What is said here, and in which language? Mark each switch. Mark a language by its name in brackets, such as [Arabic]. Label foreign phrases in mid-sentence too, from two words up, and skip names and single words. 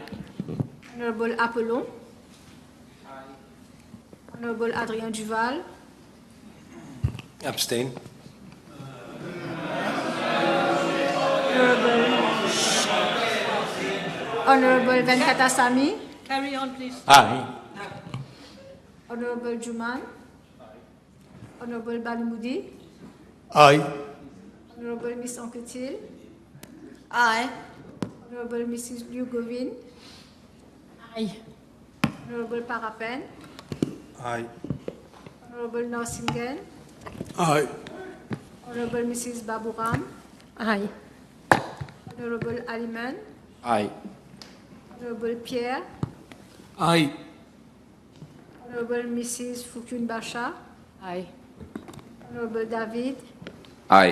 [English] Honourable Apollon. Honourable Adrien Duval. Abstain. Honourable Venkatasamy. Carry on, please. Aye. Honourable Juman. Honourable Balmoudi. Aye. Honourable Miss Anquetil. Aye. Honourable Mrs. Liu Govin. Aye. Honourable Parapen. Aye. Honourable Norsingen. Aye. Honourable Mrs. Baburam. Aye. Honorable Aliman, Aye. Honorable Pierre, Aye. Honorable Mrs. Fukun Basha, Aye. Honorable David, Aye.